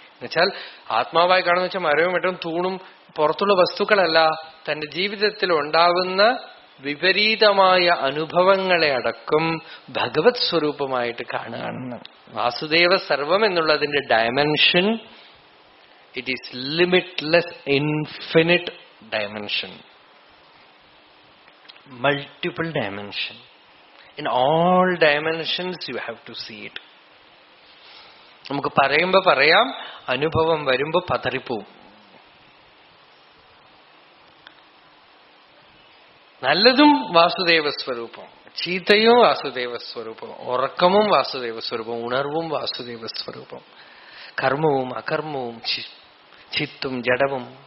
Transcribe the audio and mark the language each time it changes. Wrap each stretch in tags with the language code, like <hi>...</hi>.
<ml>എന്നുവെച്ചാൽ ആത്മാവായി കാണുന്ന വെച്ചാൽ മരവും വെട്ടവും തൂണും പുറത്തുള്ള വസ്തുക്കളല്ല, തന്റെ ജീവിതത്തിൽ ഉണ്ടാകുന്ന വിപരീതമായ അനുഭവങ്ങളെ അടക്കം ഭഗവത് സ്വരൂപമായിട്ട് കാണുകയാണ്. വാസുദേവ സർവം എന്നുള്ളതിന്റെ</ml> <en>Dimension, it is limitless, infinite dimension, multiple dimension. In all dimensions you have to see it.</en> <ml>നമുക്ക് പറയുമ്പോ പറയാം, അനുഭവം വരുമ്പോ പതറിപ്പോവും. നല്ലതും വാസുദേവ സ്വരൂപം, ചീത്തയും വാസുദേവ സ്വരൂപം, ഉറക്കമും വാസുദേവ സ്വരൂപം, ഉണർവും വാസുദേവ സ്വരൂപം, കർമ്മവും അകർമ്മവും ചിത്തും ജഡവും.</ml>